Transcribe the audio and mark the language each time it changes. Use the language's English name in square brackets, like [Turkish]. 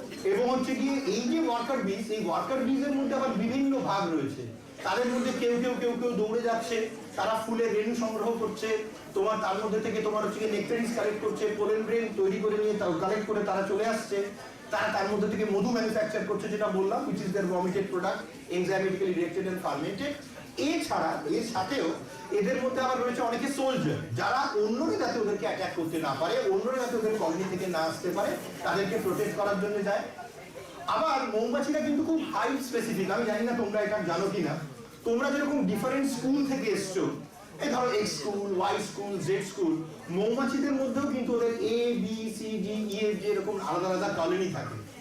[Bangla] এবং হচ্ছে কি এই যে ওয়ার্কার বিজ, এই ওয়ার্কার বিজের মধ্যে আবার বিভিন্ন ভাগ রয়েছে। তাদের মধ্যে কেউ দৌড়ে যাচ্ছে, তারা ফুলের রেণু সংগ্রহ করছে, তোমার তার মধ্যে থেকে তোমার হচ্ছে নেকটারিস কালেক্ট করছে, পোলেন গ্রেন তৈরি করে নিয়ে কালেক্ট করে তারা চলে আসছে। তার মধ্যে থেকে মধু ম্যানুফ্যাকচার করছে, যেটা বললাম, [English] which is their vomited product, enzymatically reacted and fermented. [Bangla] এছাড়া এর সাথেও এদের মধ্যে আবার রয়েছে অনেকে সোলজার, যারা অন্যরা যাতে ওদেরকে অ্যাটাক করতে না পারে, অন্যরা যাতে ওদের কলোনি থেকে না আসতে পারে, তাদেরকে প্রোটেক্ট করার জন্য যায়। আবার মৌমাছিরা কিন্তু খুব হাই স্পেসিফিক। আমি জানি না তোমরা এটা জানো কিনা। তোমরা যেরকম ডিফারেন্ট স্কুল থেকে এসছো, এই ধরো x school, Y school, Z school, মৌমাছিদের মধ্যেও কিন্তু ওদের এ, বি, সি, ডি, ই, এফ, জি এরকম আলাদা আলাদা কলোনি থাকে।